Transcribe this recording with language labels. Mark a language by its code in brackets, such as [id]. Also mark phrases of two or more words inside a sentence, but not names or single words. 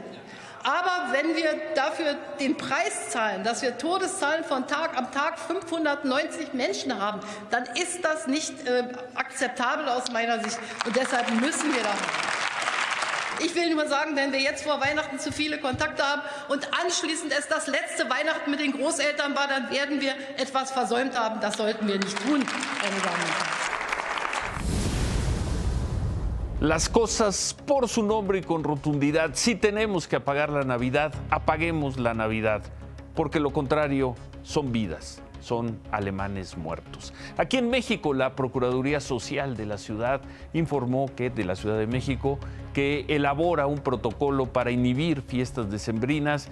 [de] Aber wenn wir dafür den Preis zahlen, dass wir Todeszahlen von Tag am Tag 590 Menschen haben, dann ist das nicht akzeptabel aus meiner Sicht. Und deshalb müssen wir da handeln. Ich will nur sagen, wenn wir jetzt vor Weihnachten zu viele Kontakte haben und anschließend es das letzte Weihnachten mit den Großeltern war, dann werden wir etwas versäumt haben. Das sollten wir nicht tun, meine Damen und Herren. [es] Las cosas por su nombre y con rotundidad. Si tenemos que apagar la Navidad, apaguemos la Navidad, porque lo contrario son vidas, son alemanes muertos. Aquí en México, la Procuraduría Social de la Ciudad informó de la Ciudad de México, que elabora un protocolo para inhibir fiestas decembrinas.